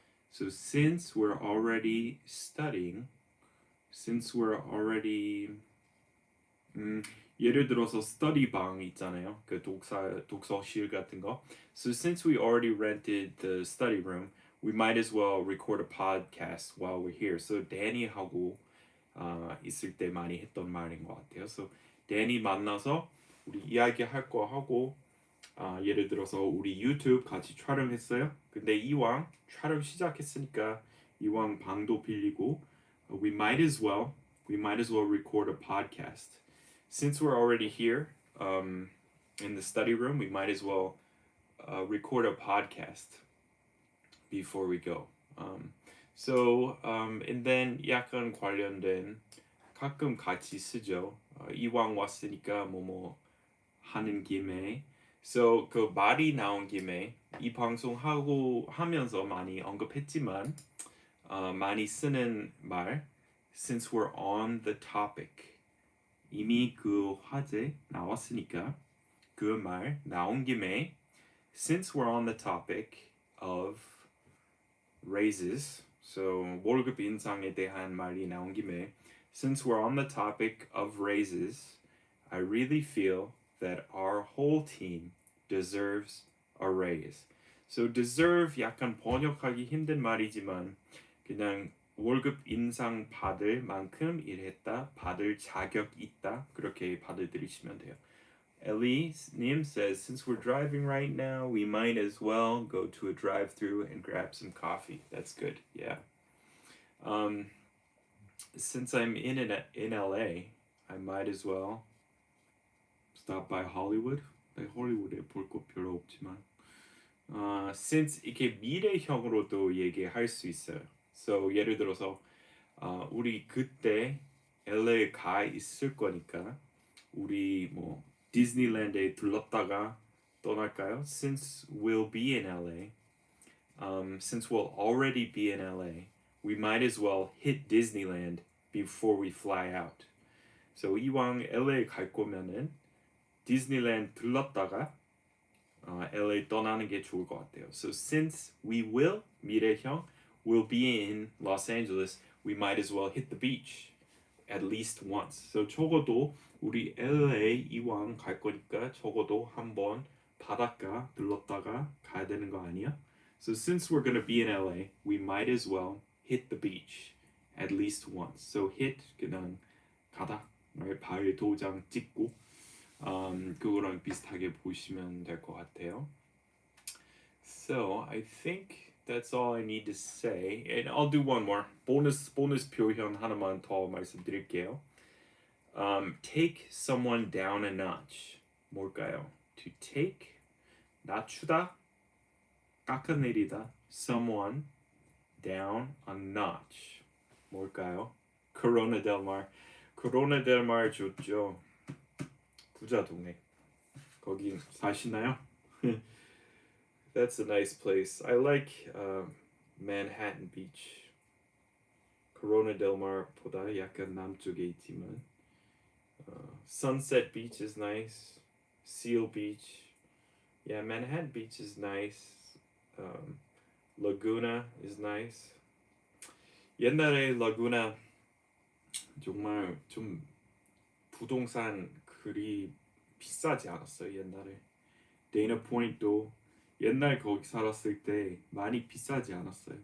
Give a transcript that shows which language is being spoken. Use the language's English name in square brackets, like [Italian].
[English] So since we're already studying, since we're already [Korean] 예를 들어서 [English] study [Korean] 방 있잖아요. 그 독서실 같은 거. [English] So since we already rented the study room, we might as well record a podcast while we're here. [Korean] So Danny하고 있을 때 많이 했던 말인 것 같아요. So Danny 만나서 우리 이야기할 거 하고 예를 들어서 우리 유튜브 같이 촬영했어요. 근데 이왕 촬영 시작했으니까 이왕 방도 빌리고 [English] we might as well record a podcast. Since we're already here in the study room, we might as well record a podcast before we go. And then [Korean] 약간 관련된 가끔 같이 쓰죠. 이왕 왔으니까 뭐뭐 하는 김에. So 그 말이 나온 김에 이 방송 하면서 많이 언급했지만 많이 쓰는 말. [English] Since we're on the topic. [Korean] 이미 그 화제 나왔으니까 그 말 나온 김에 [English] since we're on the topic of raises, so [Korean] 월급 인상에 대한 말이 나온 김에 [English] since we're on the topic of raises, I really feel that our whole team deserves a raise. [Korean] So deserve 약간 번역하기 힘든 말이지만 그냥 월급 인상 받을 만큼 일했다, 받을 자격 있다 그렇게 받아들이시면 돼요. [English] Ellie-님 says, since we're driving right now, we might as well go to a drive-through and grab some coffee. That's good, yeah. Since I'm in LA, I might as well stop by Hollywood. [Korean] 네, 헐리우드에 볼 거 별로 없지만 since 이렇게 미래형으로도 얘기할 수 있어요. So 예를 들어서 우리 그때 LA 가 있을 거니까 우리 뭐 디즈니랜드에 들렀다가 떠날까요? [English] Since we'll be in LA, since we'll already be in LA, we might as well hit Disneyland before we fly out. [Korean] So 이왕 LA 갈 거면은 디즈니랜드 들렀다가 LA 떠나는 게 좋을 것 같아요. [English] So since we will [Korean] 미래형 [English] will be in Los Angeles, we might as well hit the beach at least once. [Korean] So 적어도 우리 LA 이왕 갈 거니까 적어도 한번 바닷가 들렀다가 가야 되는 거 아니야? [English] So since we're gonna be in LA, we might as well hit the beach at least once. [Korean] So hit 그냥 가다, 발 도장 찍고 그거랑 비슷하게 보시면 될 것 같아요. [English] So I think that's all I need to say. And I'll do one more. [Korean] 보너스 표현 하나만 더 말씀드릴게요. [English] Take someone down a notch. [Korean] 뭘까요? To take, 낮추다, 깎아내리다. [English] Someone down a notch. 뭘까요? Corona del Mar. [Korean] Corona del Mar 좋죠. 부자 동네. 거기 사시나요? [English] That's a nice place. I like Manhattan Beach. Corona del Mar보다 [Korean] 약간 남쪽에 있지만 [English] Sunset Beach is nice. Seal Beach. Yeah, Manhattan Beach is nice. Laguna is nice. [Korean] 옛날에 라구나 정말 좀 부동산 그리 비싸지 않았어요 옛날에. 데이나 포인트도 옛날 거기 살았을 때 많이 비싸지 않았어요.